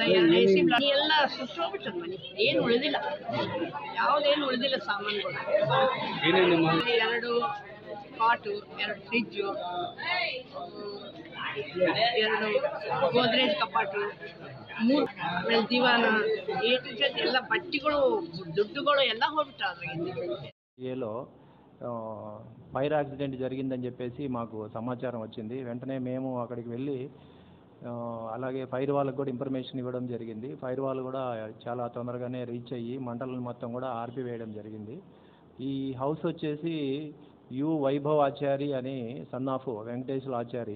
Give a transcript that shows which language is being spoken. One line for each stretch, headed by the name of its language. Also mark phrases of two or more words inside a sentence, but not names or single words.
Kannada: AC ಎಲ್ಲ ಸುಟ್ಟು ಹೋಗ್ಬಿಟ್ಟದ ಮನೆ, ಏನು ಉಳಿದಿಲ್ಲ, ಯಾವುದೇನು ಉಳಿದಿಲ್ಲ ಸಾಮಾನುಗಳು. 2 ಕಾಟು, 2 ಫ್ರಿಜ್ಜು, 2 ಗೋದ್ರೇಜ್ ಕಪಾಟು, 3 ಆಮೇಲೆ ದಿವಾನ, A to Z ಎಲ್ಲ ಬಟ್ಟೆಗಳು, ದುಡ್ಡುಗಳು ಎಲ್ಲ ಹೋಗ್ಬಿಟ್ಟು ಅದ್ರಾಗೆ.
Telugu: ఏలో
English: fire accident
Telugu: జరిగిందని చెప్పేసి మాకు సమాచారం వచ్చింది. వెంటనే మేము అక్కడికి వెళ్ళి అలాగే ఫైర్ వాళ్ళకి కూడా ఇన్ఫర్మేషన్ ఇవ్వడం జరిగింది. ఫైర్ వాళ్ళు కూడా చాలా తొందరగానే రీచ్ అయ్యి మంటలను మొత్తం కూడా ఆర్పివేయడం జరిగింది. ఈ హౌస్ వచ్చేసి యు వైభవ్ ఆచారి అని
English: son of
Telugu: వెంకటేశ్వర ఆచారి.